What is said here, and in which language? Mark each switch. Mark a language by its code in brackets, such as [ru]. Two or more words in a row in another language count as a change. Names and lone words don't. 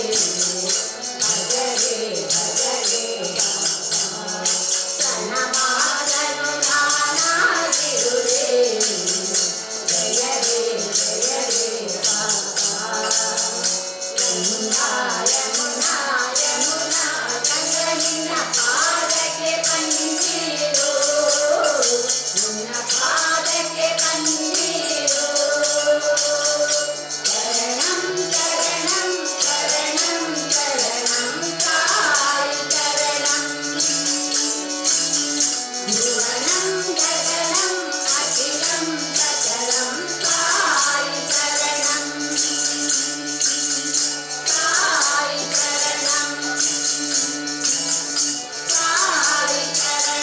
[kn] ಭಜನೆ ಭಜನೆ ಬಾಬಾ ಪ್ರಣಮಾದನು ನಾನಾಗಿರುವೆ ಜಯರೇ ಜಯರೇ ಬಾಬಾ ಗಂಗಾ ಯಮುನಾ ಯಮುನಾ ಗಂಗಾ ನಿನ್ನ ಪಾದಕ್ಕೆ ಕಣ್ಣೀರು ನಿನ್ನ ಪಾದಕ್ಕೆ ಕಣ್ಣೀರು [sa] ಶರಣಂ ಶರಣಂ ಶರಣಂ ಶರಣಂ ಸಾಯಿ ಶರಣಂ ಭುವನಂ ಗಗನಂ ಅಖಿಲಂ ಸಕಲಂ ಸಾಯಿ ಶರಣಂ ಸಾಯಿ ಶರಣಂ ಸಾಯಿ ಶರಣಂ